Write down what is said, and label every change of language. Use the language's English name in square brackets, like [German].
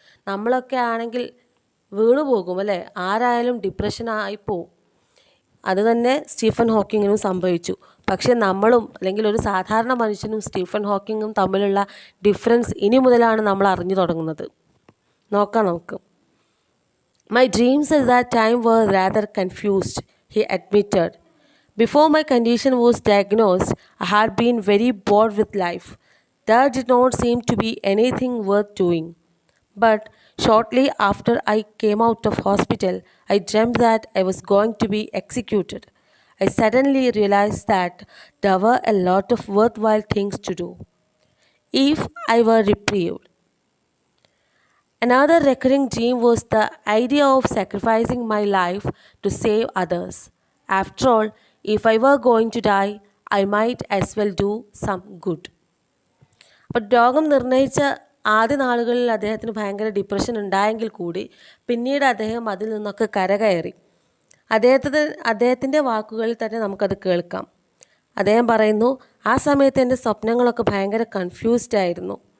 [Malayalam] നമ്മളൊക്കെ ആണെങ്കിൽ വീണു പോകും അല്ലേ? ആരായാലും ഡിപ്രഷനായി പോവും. അത് തന്നെ സ്റ്റീഫൻ ഹോക്കിങ്ങിനും സംഭവിച്ചു. പക്ഷേ നമ്മളും അല്ലെങ്കിൽ ഒരു സാധാരണ മനുഷ്യനും സ്റ്റീഫൻ ഹോക്കിങ്ങും തമ്മിലുള്ള ഡിഫറൻസ് ഇനി മുതലാണ് നമ്മൾ അറിഞ്ഞു തുടങ്ങുന്നത്. നോക്കാം നമുക്ക്. [English] My dreams at that time were rather confused, he admitted. Before my condition was diagnosed, I had been very bored with life. There did not seem to be anything worth doing. But shortly after I came out of hospital, I dreamt that I was going to be executed. I suddenly realized that there were a lot of worthwhile things to do if I were reprieved. Another recurring dream was the idea of sacrificing my life to save others. After all, if I were going to die, I might as well do some good. [Malayalam] അപ്പോൾ രോഗം നിർണയിച്ച ആദ്യ നാളുകളിൽ അദ്ദേഹത്തിന് ഭയങ്കര depression ഉണ്ടായെങ്കിൽ കൂടി പിന്നീട് അദ്ദേഹം അതിൽ നിന്നൊക്കെ കരകയറി. അദ്ദേഹത്തിൻ്റെ വാക്കുകളിൽ തന്നെ നമുക്കത് കേൾക്കാം. അദ്ദേഹം പറയുന്നു, ആ സമയത്ത് എൻ്റെ സ്വപ്നങ്ങളൊക്കെ ഭയങ്കര കൺഫ്യൂസ്ഡ് ആയിരുന്നു.